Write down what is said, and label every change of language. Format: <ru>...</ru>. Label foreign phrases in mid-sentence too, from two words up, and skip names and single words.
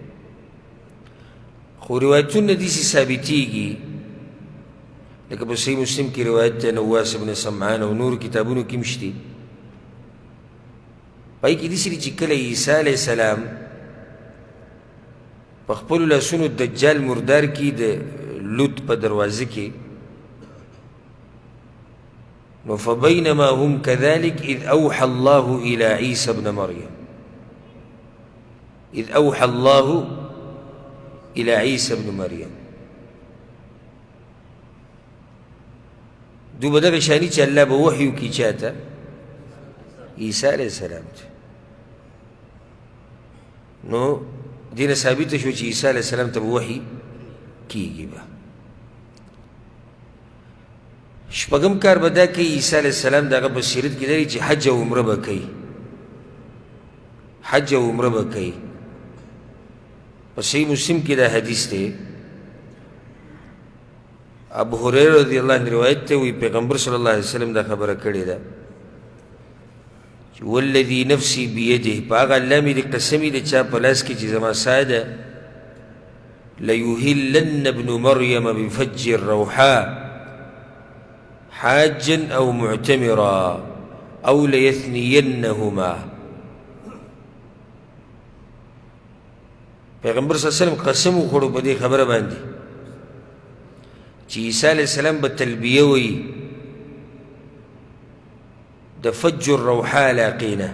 <ps>خو روایتونه داسې ثابتېږي لکه په صحیح مسلم کې روایت دی نواس بن سمعان او نورو کتابونو کې هم شته. په هغې کې داسې دي چې کله عیسی علیه السلام په خپلو لاسونو دجال مردار کی د لوط په دروازه کې، نو</ps> <ar>فبینما هم كذلك اذ اوحى الله الى عیسی ابن مریم، اذ اوحى الله الى عیسی ابن مریم.</ar> <ps>دو به دغه شاني چې الله به وحي وکړي چاته؟ عیسی علیه السلام ته. نو دینه ثابته شو چې عیسی علیه السلام ته به وحي کېږي. به شپږم کار به دا کوي عیسی علیه السلام د هغه په سیرت کې لري چې حج او عمره به کوي، حج او عمره به کوي. په صحیح مسلم کې دا حدیث دی، ابو هریره</ps> <ar>رضی الله عنه</ar> <ps>روایت ته وی پیغمبر</ps> <ar>صلی الله علیه وسلم</ar> <ps>دا خبره کړې ده چې</ps> <ar>والذي نفسي بيده،</ar> <ps>په هغه الله مې د قسمي د چا په لاس کې چې زما ساه ده،</ps> <ar>ليهلن ابن مریم بفج الروحاء حاجا او معتمرا او ليثنينهما.</ar> <ps>پیغمبر</ps> <ar>صلی الله علیه وسلم</ar> <ps>قسم وخوړو په دې خبره باندې چې عیسی علیه السلام به تلبیه وایي د فج الروحاء علاقې نه.</ps>